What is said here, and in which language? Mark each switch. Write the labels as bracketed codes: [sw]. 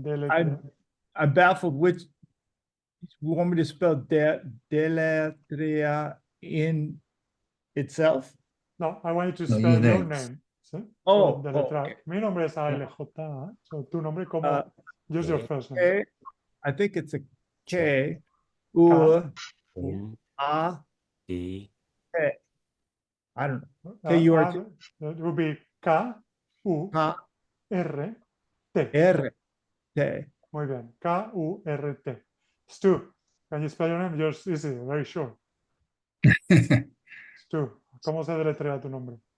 [en] I'm baffled which you want me to spell deletrea in itself? No, I want you to spell your name. [es] ¿Sí? Oh, [en] okay. [es] Mi nombre es ALJ. [en] So [es] tu nombre como [en] just your first name. I think it's a K. U A E. I don't know. It would be K U R T. R-T. [es] Muy bien. K-U-R-T. [en] Stu, can you spell your name? Yours is easy, very short. [es] Stu, ¿cómo se deletrea tu nombre?